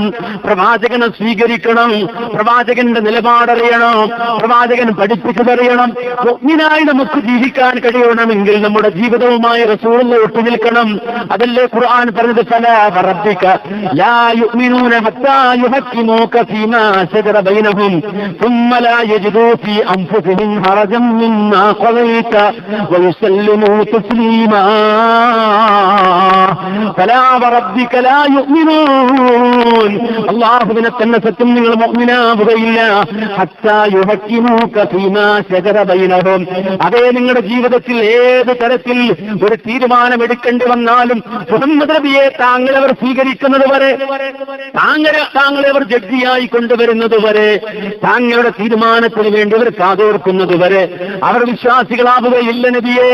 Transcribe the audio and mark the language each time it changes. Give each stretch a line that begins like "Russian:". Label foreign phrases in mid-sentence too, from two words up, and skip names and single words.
Malayalam: പ്രവാചകനെ സ്വീകരിക്കണം, പ്രവാചകന്റെ നിലപാടറിയണം, പ്രവാചകൻ പഠിപ്പിച്ചതറിയണം. മുഅ്മിനായി നമുക്ക് ജീവിക്കാൻ കഴിയണമെങ്കിൽ നമ്മുടെ ജീവിതവുമായി റസൂലുള്ളാഹി ഒട്ടുനിൽക്കണം. അതല്ലേ ഖുർആൻ പറഞ്ഞത്,
Arabic: فلا وربك لا يؤمنون حتى يحكموك فيما شجر بينهم ثم لا يجدوا في أنفسهم حرجا مما قضيت ويسلموا تسليما فلا وربك لا يؤمنون.
Malayalam: അല്ലാഹുവിനെ തന്നെ സത്യം നിങ്ങൾ മുഅ്മിനാവുകയില്ല
Arabic: حتى يحكموك فيما شجر بينهم.
Malayalam: അതേ നിങ്ങളുടെ ജീവിതത്തിൽ ഏത് തരത്തിൽ ഒരു തീരുമാനമെടുക്കേണ്ടി വന്നാലും മുഹമ്മദ് നബിയെ താങ്കളവർ സ്വീകരിക്കുന്നത് വരെ, താങ്കളവർ ജഡ്ജിയായി കൊണ്ടുവരുന്നത് വരെ, താങ്കളുടെ തീരുമാനത്തിന് വേണ്ടി അവർ കാതോർക്കുന്നത് വരെ അവർ വിശ്വാസികളാവുകയില്ല നബിയെ.